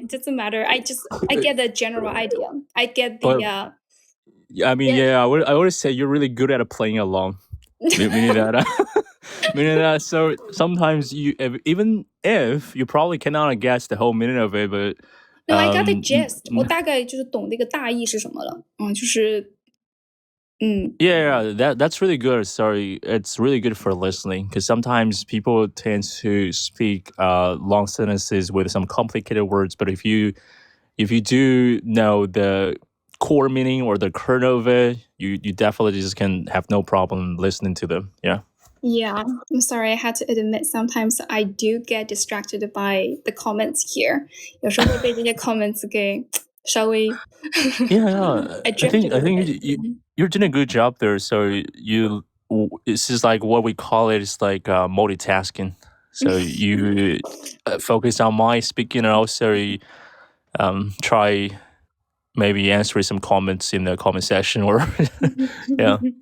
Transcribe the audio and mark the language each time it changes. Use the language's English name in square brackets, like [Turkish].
[English] It doesn't matter. I get the general idea. I get the. I mean, yeah, I would say you're really good at playing along. Meaning that, so sometimes even if you probably cannot guess the whole meaning of it, but no, I got the gist. [Chinese] 我大概就是懂这个大意是什么了。就是 [English] Yeah, that's really good. Sorry, it's really good for listening because sometimes people tend to speak long sentences with some complicated words. But if you do know the core meaning or the kernel of it, you definitely just can have no problem listening to them. Yeah. Yeah, I'm sorry. I had to admit sometimes I do get distracted by the comments here. [Chinese] 有时候会被这些 comments 给稍微 [English] Yeah. I I drifted think a little bit. you're doing a good job there. So it's just like what we call it is like multitasking. So you focus on my speaking and also try maybe answering some comments in the comment section or yeah.